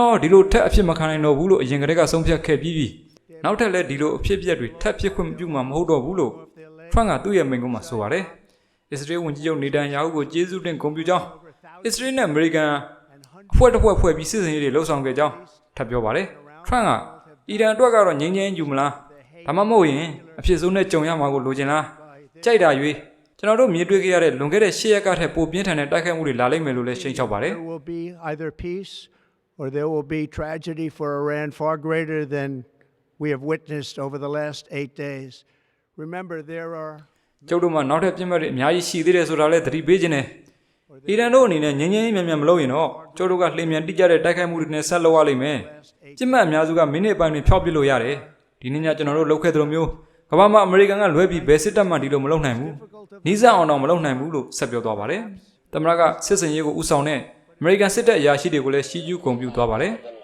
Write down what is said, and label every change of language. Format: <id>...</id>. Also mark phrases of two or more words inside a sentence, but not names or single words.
<my>တော်ဒီလိုထက်အဖြစ်မခံနိုင်တော့ဘူးလို့အရင်ကတည်းကဆုံးဖြတ်ခဲ့ပြီးပြီ။နောက်ထပ်လည်းဒီလိုအဖြစ်အပျက်တွေထပ်ဖြစ်ခွင့်မပြုမှာမဟုတ်တော့ဘူးလို့ထရန့်ကသူ့ရဲ့မိန့်ခွန်းမှာဆိုပါတယ်။အစ္စရေးဝန်ကြီးချုပ်နေတန်ယာဟုကိုကျေးဇူးတင်ဂုဏ်ပြုကြောင်းအစ္စရေးနဲ့အမေရိကန်အဖွဲ့တစ်ဖွဲ့ပြီးစစ်စင်ရေးတွေလှုပ်ဆောင်ခဲ့ကြောင်းထပ်ပြောပါတယ်။ထရန့်ကအီရန်အတွက်ကတော့ငြိမ်းချမ်းယူမလားဒါမှမဟုတ်ရင်အဖြစ်ဆုံးနဲ့ကြုံရမှာကိုလိုချင်လားကြိုက်တာ၍ကျွန်တော်တို့မြင်တွေ့ခဲ့ရတဲ့လွန်ခဲ့တဲ့10ရက်ကထက်ပိုပြင်းထန်တဲ့တိုက်ခိုက်မှုတွေလာလိမ့်မယ်လို့လည်းရှင်းချပါတယ်</my> <en>There will be either peace or there will be tragedy for Iran far greater than we have witnessed over the last 8 days. Remember there are</en> <my>ကျုပ်တို့မှာနောက်ထပ်ပြင်းမဲ့တွေအများကြီးရှိသေးတယ်ဆိုတာလည်းသတိပေးခြင်းနဲ့အီရန်တို့အနေနဲ့ငြိမ်းချမ်းရေးမြန်မြန်မလုပ်ရင်တော့ကျုပ်တို့ကလှည့်မြန်တိကျတဲ့တိုက်ခိုက်မှုတွေနဲ့ဆက်လုပ်ရလိမ့်မယ်ပြစ်မှတ်အများစုကမိနစ်ပိုင်းတွေဖျောက်ပစ်လို့ရတယ်ဒီနေ့ညကျွန်တော်တို့လုပ်ခဲ့သလိုမျိုးကမ္ဘာမှာအမေရိကန်ကလွဲပြီးဘယ်စစ်တပ်မှဒီလိုမလုပ်နိုင်ဘူးနီးစပ်အောင်တော့မလုပ်နိုင်ဘူးလို့ဆက်ပြောသွားပါတယ်သမ္မတကစစ်စင်ရေးကိုဥဆောင်တဲ့အမေရိကန်စစ်တပ်အရာရှိတွေကိုလည်းရှီးကျူးဂုဏ်ပြုသွားပါတယ်</my>